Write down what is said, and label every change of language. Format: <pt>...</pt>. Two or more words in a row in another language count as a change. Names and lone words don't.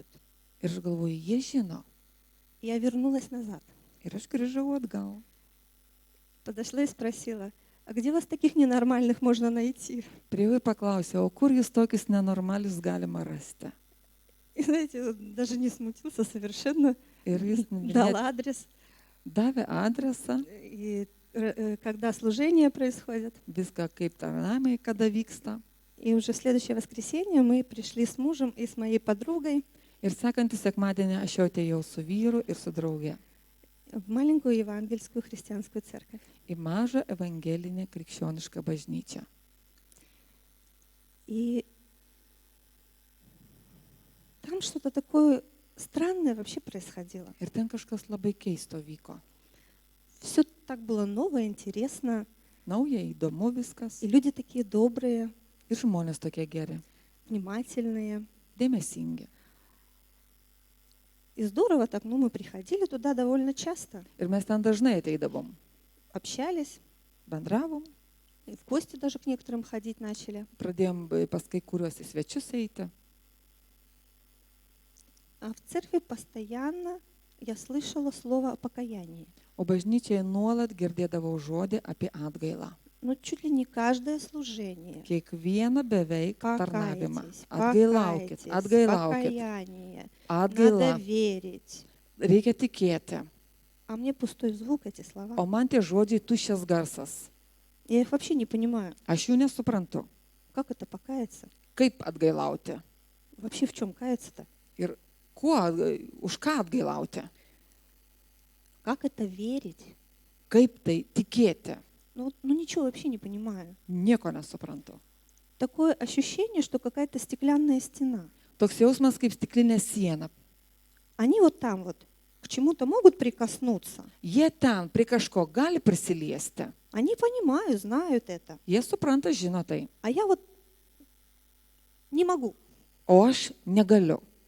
<lt>ir aš galvoju, jie žino.</lt> <ru>Я вернулась назад.</ru> <lt>Ir aš grįžau atgal.</lt> <ru>Подошла и спросила, а где вас таких ненормальных можно найти?</ru> <lt>Priejau ir paklausiau, o kur jūs tokius nenormalius galima rasti?</lt> <ru>И знаете, он даже не смутился совершенно,</ru> <lt>Ir jis</lt> <ru>дал</ru> <lt>net</lt> <ru>адрес.</ru> <lt>davė adresą,</lt> <ru>И когда служение происходит.</ru> <lt>viską kaip tarnamai, kada vyksta.</lt> <ru>И уже в следующее воскресенье мы пришли с мужем и с моей подругой</ru> <lt>Ir sekantį sekmadienį aš jau atėjau su vyru ir su drauge</lt> <ru>в маленькую евангельскую христианскую церковь.</ru> <lt>į mažą evangelinę krikščionišką bažnyčią.</lt> <ru>И там что-то такое странное вообще происходило.</ru> <lt>Ir ten kažkas labai keisto vyko.</lt> <ru>Все так было новое, интересно.</ru> <lt>Nauja, įdomu viskas.</lt> <ru>И люди такие добрые,</ru> <lt>Ir žmonės tokie geri,</lt> <ru>внимательные.</ru> <lt>dėmesingi.</lt> <ru>И здорово так, ну мы приходили туда довольно часто,</ru> <lt>Ir mes ten dažnai ateidavom.</lt> <ru>общались,</ru> <lt>Bendravom,</lt> <ru>и в гости даже к некоторым ходить начали.</ru> <lt>pradėjom pas kai kuriuos į svečius eiti.</lt> <ru>А в церкви постоянно я слышала слово о покаянии.</ru> <lt>O bažnyčiai nuolat girdėdavau žodį apie atgailą.</lt> <ru>Ну, чуть ли не каждое служение.</ru> <lt>Kiekvieną beveik tarnavimą.</lt> <ru>Покайтесь,</ru> <lt>Atgailaukit,</lt> <ru>покайтесь,</ru> <lt>atgailaukit.</lt> <ru>покаяние.</ru> <lt>Atgaila.</lt> <ru>Надо верить.</ru> <lt>Reikia tikėti.</lt> <ru>А мне пустой звук эти слова.</ru> <lt>O man tie žodžiai tuščias garsas.</lt> <ru>Я их вообще не понимаю.</ru> <lt>Aš jų nesuprantu.</lt> <ru>Как это покаяться?</ru> <lt>Kaip atgailauti?</lt> <ru>Вообще в чем каяться-то?</ru> <lt>Ir už ką atgailauti?</lt> <ru>Как это верить?</ru> <lt>Kaip tai tikėti?</lt> <ru>Ну ничего вообще не понимаю.</ru> <lt>Nieko nesuprantu.</lt> <ru>Такое ощущение, что какая-то стеклянная стена.</ru> <lt>Toks jausmas kaip stiklinė siena.</lt> <ru>Они вот там вот к чему-то могут прикоснуться.</ru> <lt>Jie ten prie kažko gali prisiliesti.</lt> <ru>Они понимают, знают это.</ru> <lt>Jie supranta, žino tai.</lt> <ru>А я вот не могу.</ru> <lt>O aš negaliu.</lt>